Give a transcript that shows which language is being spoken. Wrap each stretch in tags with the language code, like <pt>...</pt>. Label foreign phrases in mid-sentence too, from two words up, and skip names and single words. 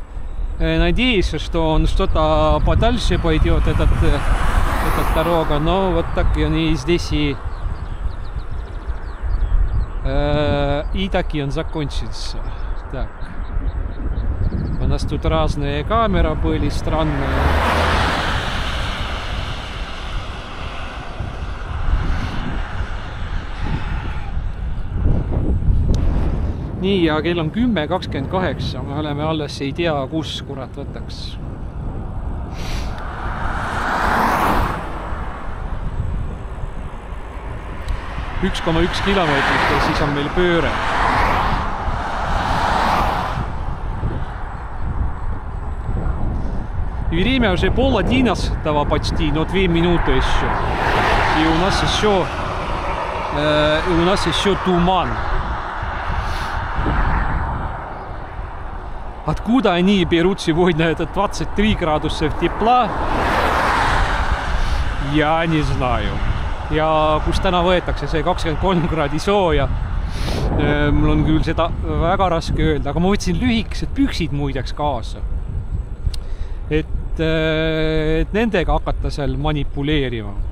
<ru>Надеюсь, что он что-то подальше пойдет, эта дорога, но вот так они здесь и так и он закончится. Так. У нас тут разные камеры были, странные.</ru> <et>Nii, ja kell on 10:28, me oleme alles ei tea, kus kurat võtaks. Üks kilomeetrit ja siis on meil pööre.</et> <ru>Время уже 10:30 почти, но 2 минуты еще. И у нас еще туман. Откуда они берут сегодня этот 23 градусов тепла, я не знаю.</ru> <et>Ja kus täna võetakse see 23 kraadi sooja. Mul on küll seda väga raske öelda, aga ma võtsin lühikesed püksid muideks kaasa. Et nendega hakata seal manipuleerima.</et>